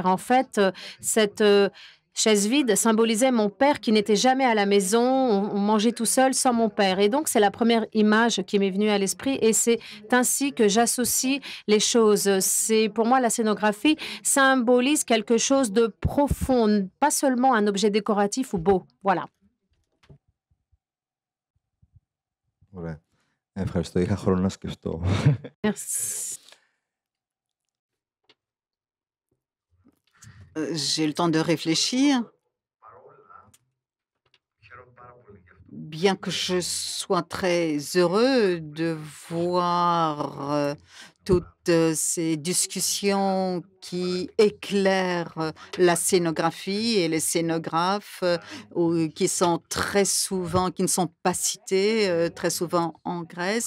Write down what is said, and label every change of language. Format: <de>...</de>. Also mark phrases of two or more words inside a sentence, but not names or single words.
<fr>En fait, cette chaise vide symbolisait mon père qui n'était jamais à la maison. On mangeait tout seul sans mon père. Et donc, c'est la première image qui m'est venue à l'esprit. Et c'est ainsi que j'associe les choses. C'est pour moi, la scénographie symbolise quelque chose de profond, pas seulement un objet décoratif ou beau. Voilà.</fr> <el>Ωραία. Ευχαριστώ. Είχα χρόνο να σκεφτώ.</el> <fr>Merci. J'ai le temps de réfléchir. Bien que je sois très heureux de voir toutes ces discussions qui éclairent la scénographie et les scénographes qui sont très souvent, qui ne sont pas cités très souvent en Grèce.</fr>